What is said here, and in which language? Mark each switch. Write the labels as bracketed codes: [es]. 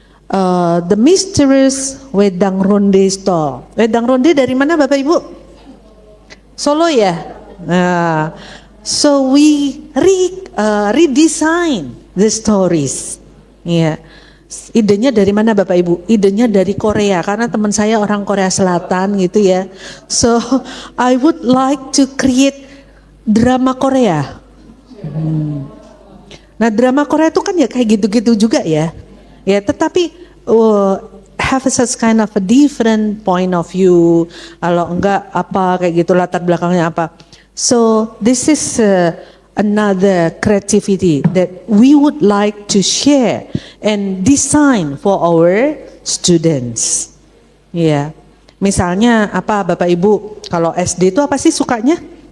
[id] The Mysterious Wedang Ronde Store. Wedang Ronde dari mana Bapak Ibu? Solo ya? [en] So we redesign the stories. [id] Ya, idenya dari mana Bapak Ibu? Idenya dari Korea karena teman saya orang Korea Selatan gitu ya. [en] So I would like to create drama Korea. [id] Nah drama Korea itu kan ya kayak gitu-gitu juga ya. Ya tetapi [en] have such kind of a different point of view. [id] Kalau enggak apa kayak gitu latar belakangnya apa. [en] So this is another creativity that we would like to share and design for our students. [id] Ya, misalnya apa Bapak Ibu? Kalau SD itu apa sih sukanya?